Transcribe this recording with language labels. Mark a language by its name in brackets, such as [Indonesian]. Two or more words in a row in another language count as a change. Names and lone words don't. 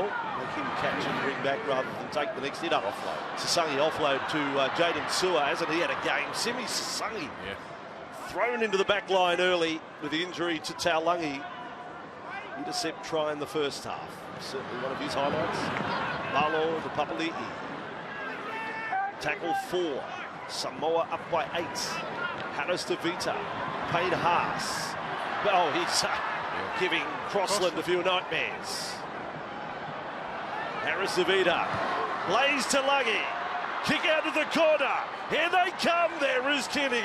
[English] Make him catch and bring back rather than take the next hit up. Sasangi offload to Jaden Sewer. Hasn't he had a game? Simi Sasangi. thrown into the back line early with the injury to Taulagi. Intercept try in the first half. Certainly one of his highlights. Malo to Papali'i. Tackle 4. Samoa up by 8. Harris to Vita. Payne Haas. Oh, he's giving Crossland a few nightmares. Harris to Vita. Blaze to Lungy. Kick out of the corner. Here they come. There is Kenny.